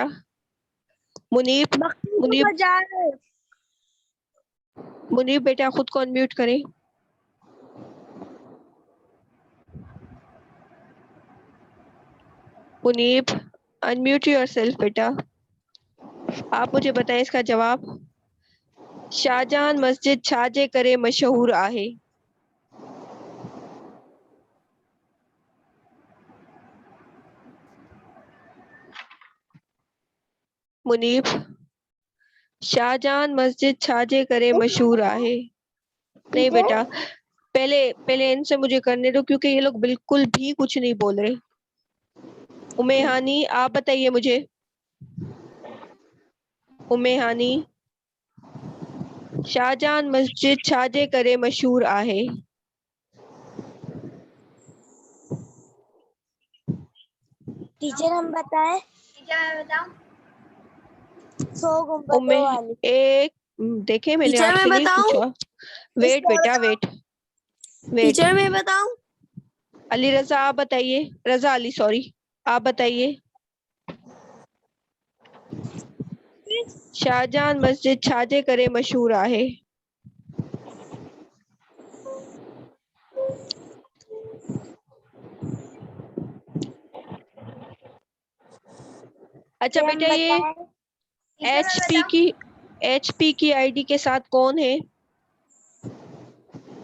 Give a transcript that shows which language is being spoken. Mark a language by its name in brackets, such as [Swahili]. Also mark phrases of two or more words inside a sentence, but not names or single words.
[Urdu] منیب، منیب، منیب بیٹا خود کو ان میوٹ کریں. मुनीब, [English] unmute yourself [Urdu] बेटा। آپ مجھے بتائیں اس کا جواب. [Sindhi] शाहजहां मस्जिद छाजे करे मशहूर आहे? मुनीब, शाहजहां मस्जिद छाजे करे मशहूर आहे? [Urdu] نہیں بیٹا، پہلے پہلے ان سے مجھے کرنے دو کیونکہ یہ لوگ بالکل بھی کچھ نہیں بول رہے. اُمِ ہانی آپ بتائیے مجھے. [Sindhi] उमे हानी, शाहजहां मस्जिद छाजे करे मशहूर आहे? [Urdu] ٹیچر ہم بتائیں? ٹیچر میں بتاؤں؟ 100 उमे گنبدوں والی. ایک دیکھے میں نے टीचर आपसे मैं नहीं बताऊं? پوچھا۔ ویٹ بیٹا ویٹ، ویٹ. ٹیچر میں بتاؤں? علی رضا آپ بتائیے، رضا علی سوری، آپ بتائیے. [Sindhi] शाहजहां मस्जिद छाजे करे मशहूर आहे? [Urdu] अच्छा ٹیچر ہم بیٹا یہ بتائیں؟ ٹیچر میں एचपी बताऊं? کی، ایچ پی کی آئی ڈی کے ساتھ کون ہے?